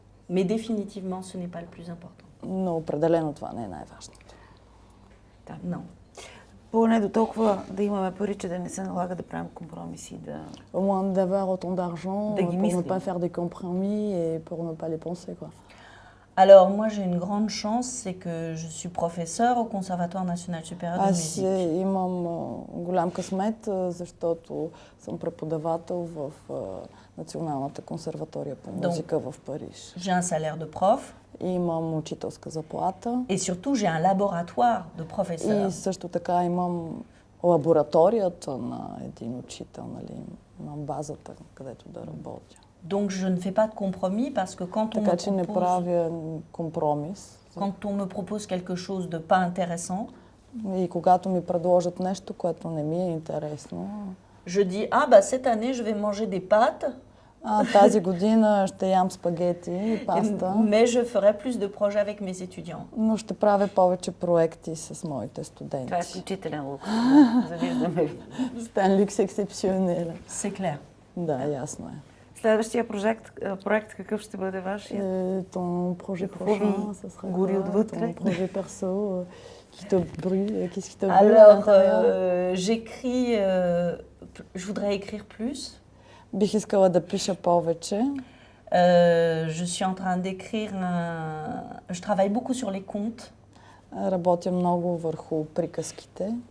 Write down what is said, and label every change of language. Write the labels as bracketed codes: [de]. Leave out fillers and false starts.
[fr] Mais définitivement, ce n'est pas le plus important. [bg] Но определено това не е най-важното. Да, [fr] non. [bg] Поне до толкова да имаме пари, че да не се налага да правим компромиси, да... [fr] Au moins d'avoir autant d'argent pour ne pas faire des compromis et pour ne pas les penser, quoi. Alors, moi, j'ai une grande chance, c'est que je suis professeure au Conservatoire national supérieur de musique. [bg] Аз имам голям късмет, защото съм преподавател в Националната консерватория по музика в Париж. [fr] J'ai un salaire de prof. [bg] Имам учителска заплата. [fr] Et surtout, j'ai un laboratoire de professeur. [bg] И също така имам лабораторията на един учител, нали, имам базата, където да работя. [fr] Donc je ne fais pas de compromis parce que quand on me propose quelque chose de pas intéressant, [bg] и когато ми предложат нещо, което не ми е интересно, [fr] je dis bah cette année je vais manger des pâtes. [bg] Тази година ще ям спагети и паста. [fr] Mais je ferai plus de projets avec mes étudiants. [bg] Но ще правя повече проекти с моите студенти. Това е изключителен лукс. Завиждаме. [fr] C'est un luxe exceptionnel. C'est clair. [bg] Да, ясно е. Следващия проект какъв ще бъде вашия? [fr] Ton projet prochain, ça sera [bg] гори отвътре. [fr] Ton projet perso, qui te brûle, qu'est-ce qui te brûle? Alors, j'écris, je voudrais écrire plus. [bg] Бих искала да пиша повече. [fr] Je suis en train d'écrire je travaille beaucoup sur les contes. [bg] Работя много върху приказките.